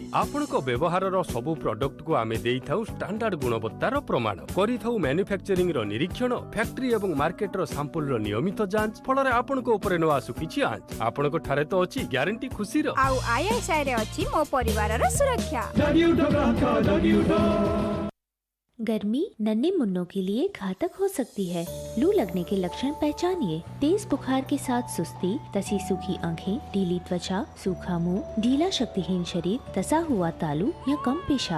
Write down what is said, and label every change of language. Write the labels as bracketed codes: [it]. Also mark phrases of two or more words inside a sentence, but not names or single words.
[or] ଆପଣଙ୍କ ବ୍ୟବହାରର ସବୁ ପ୍ରଡକ୍ଟକୁ ଆମେ ଦେଇଥାଉ ଷ୍ଟାଣ୍ଡାର୍ଡ ଗୁଣବତ୍ତାର ପ୍ରମାଣ, କରିଥାଉ ମ୍ୟାନୁଫ୍ୟାକ୍ଚରିଂର ନିରୀକ୍ଷଣ, ଫ୍ୟାକ୍ଟ୍ରି ଏବଂ ମାର୍କେଟର ସାମ୍ପଲର ନିୟମିତ ଯାଞ୍ଚ, ଫଳରେ ଆପଣଙ୍କ ଉପରେ ନ ଆସୁ କିଛି ଆଞ୍ଚ। ଆପଣଙ୍କ ଠାରେ ତ ଅଛି ଗ୍ୟାରେଣ୍ଟି ଖୁସିର। ଆଉ ISI ରେ ଅଛି ମୋ ପରିବାରର ସୁରକ୍ଷା। [hi] गर्मी नन्हे मुन्नों के लिए घातक हो सकती है। लू लगने के लक्षण पहचानिए। तेज बुखार के साथ सुस्ती, तसी सूखी आंखें, ढीली त्वचा, सूखा मुंह, ढीला शक्तिहीन शरीर, तसा हुआ तालू या कम पेशाब।